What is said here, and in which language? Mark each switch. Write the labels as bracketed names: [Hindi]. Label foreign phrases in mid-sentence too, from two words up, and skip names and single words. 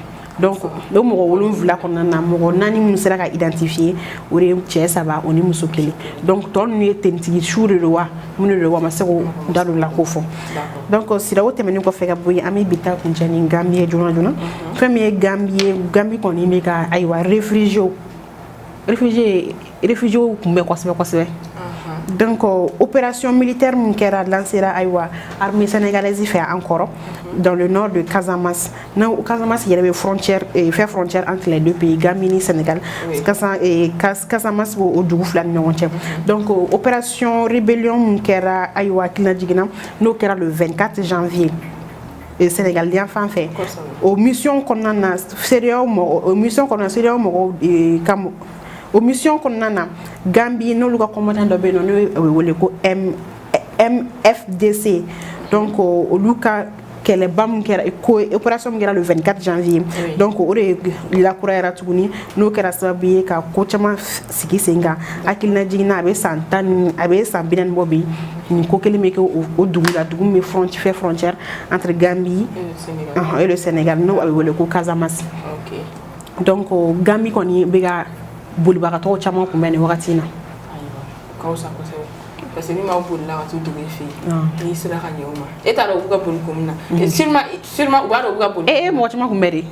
[Bambara] Donc o mɔgɔ 7 kɔnɔna na mɔgɔ 4 minnu sera ka identifier o de cɛ 3 o ni muso 1 donc tɔ ninnu ye tenitigi su de don wa mun de don wa ma se k'o da don la ko fɔ donc sira o tɛmɛnen kɔfɛ ka bɔ yen an bɛ bi ta kuncɛ ni Gambie joona joona fɛn min ye Gambie kɔni bɛ ka ayiwa réfugiés kun bɛ kosɛbɛ kosɛbɛ. Donc [French] opération militaire [Bambara] mun kɛra lancera ayiwa [French] armée sénégalaise [Bambara] fɛ an kɔrɔ [French] dans le nord de Casamance [Bambara] na Casamance yɛrɛ bɛ [French] frontière entre les deux pays [Bambara] Gambie ni Sénégal Casamance o dugu 2 ni ɲɔgɔn cɛ donc opération rébellion mun kɛra ayiwa hakilina jiginna n'o kɛra [French] le 24 janvier [Bambara] Sénégal yan fan fɛ o mission kɔnɔna na CEDEAO mɔgɔw kam o mission kɔnɔna na Gambie n'olu ka commandant dɔ bɛ yen n'o ye wele ko MFDC donc olu ka kɛlɛba mun kɛra opération min kɛra [French] le 24 janvier [Bambara] donc o de lakurayara tuguni n'o kɛra sababu ye ka ko caman sigi sen kan hakilina jiginna a bɛ san 40 bɔ bi nin ko kelen bɛ kɛ o dugu la dugu min bɛ [French] frontière entre Gambie et le Sénégal [Bambara] n'o a bɛ wele ko Casamance donc Gambie kɔni bɛ ka bolibagatɔw caman kunbɛn nin wagati in na. Parce que ni ma boli la ka t'u dugu fɛ n'i sera ka ɲɛ o ma e t'a dɔn u bɛ ka boli kun min na sûrement u b'a dɔn u bɛ ka boli. Mɔgɔ caman kun bɛ de.